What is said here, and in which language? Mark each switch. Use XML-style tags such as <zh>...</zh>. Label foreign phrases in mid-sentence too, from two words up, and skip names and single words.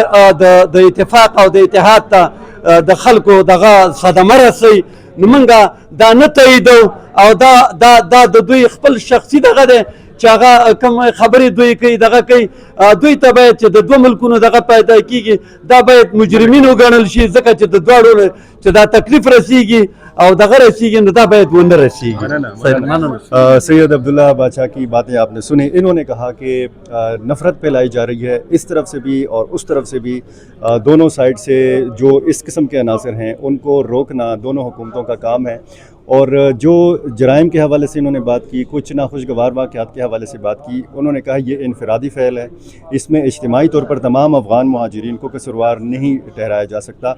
<ps>د اتفاق او د اتحاد ته د خلکو دغه صدمه رسوي، نو موږ دا نه تاییدو، او دا د دوی خپل شخصي دغه دی چې هغه کوم خبرې دوی کوي دغه کوي. دوی ته باید چې د دوه ملکونو دغه پیدا کېږي دا باید مجرمین وګڼل شي، ځکه چې د دواړو چې دا تکلیف رسیږي او دغه رسیږي نو دا باید ونه رسیږي.</ps> <ur>سید عبداللہ بادشاہ کی باتیں آپ نے سنیں۔ انہوں نے کہا کہ نفرت پھیلائی جا رہی ہے اس طرف سے بھی اور اس طرف سے بھی، دونوں سائیڈ سے جو اس قسم کے عناصر ہیں ان کو روکنا دونوں حکومتوں کا کام ہے. اور جو جرائم کے حوالے سے انہوں نے بات کی، کچھ ناخوشگوار واقعات کے حوالے سے بات کی، انہوں نے کہا یہ انفرادی فعل ہے، اس میں اجتماعی طور پر تمام افغان مہاجرین کو قصوروار نہیں ٹھہرایا جا سکتا.</ur>